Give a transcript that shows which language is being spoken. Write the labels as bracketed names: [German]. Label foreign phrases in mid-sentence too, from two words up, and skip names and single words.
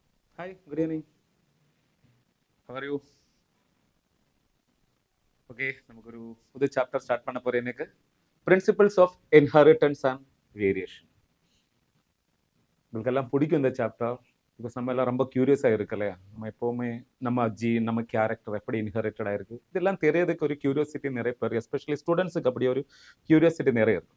[English] Hi, good evening. How are you? [Tamil] Okay, நமக்கொரு புதிய [English] chapter start [Tamil] பண்ண போறேன் எனக்கு [English] principles of inheritance and variation. [Tamil] உங்களுக்கெல்லாம் பிடிக்கும் இந்த சாப்டர் பிகாஸ் நம்ம எல்லாம் ரொம்ப கியூரியஸாக இருக்கு இல்லையா? நம்ம எப்போவுமே நம்ம ஜீன் நம்ம கேரக்டர் எப்படி இன்ஹெரிட்டடாக இருக்கு இதெல்லாம் தெரியறதுக்கு ஒரு கியூரியாசிட்டி நிறைய பேர், [English] especially students [Tamil] அப்படி ஒரு கியூரியாசிட்டி நிறைய இருக்கும்.